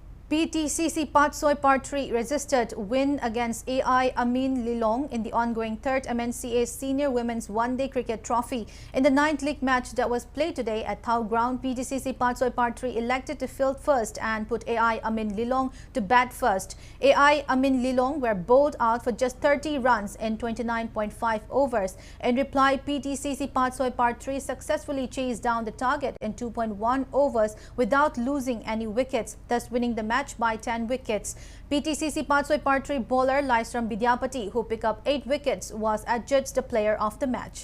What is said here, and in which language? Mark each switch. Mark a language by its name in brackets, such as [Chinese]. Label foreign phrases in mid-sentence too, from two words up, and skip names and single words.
[English] PTCC Patsoi Part 3 registered win against AI Amin Lilong in the ongoing 3rd MNCA Senior Women's One-Day Cricket Trophy. In the 9th league match that was played today at Thau Ground, PTCC Patsoi Part 3 elected to field first and put AI Amin Lilong to bat first. AI Amin Lilong were bowled out for just 30 runs in 29.5 overs. In reply, PTCC Patsoi Part 3 successfully chased down the target in 2.1 overs without losing any wickets, thus winning the match by 10 wickets. PTCC Patsoi Part 3 bowler Laisram Bidyapati, who picked up 8 wickets, was adjudged the player of the match.